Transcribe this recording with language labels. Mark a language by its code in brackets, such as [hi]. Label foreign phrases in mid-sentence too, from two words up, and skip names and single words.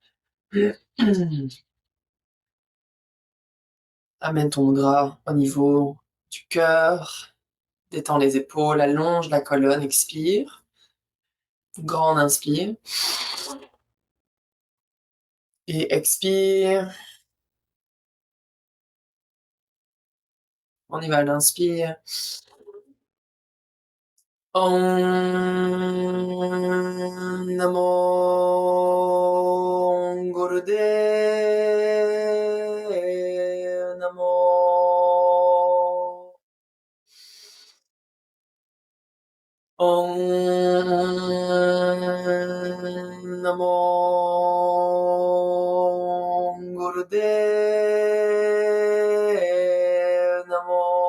[fr] Amène ton mudra au niveau du cœur. Détends les épaules, allonge la colonne, expire. Grande inspire. Et expire. On y va, l'inspire. [sa] Om Namo Gurudev Namo. Om Namo Gurudev Namo.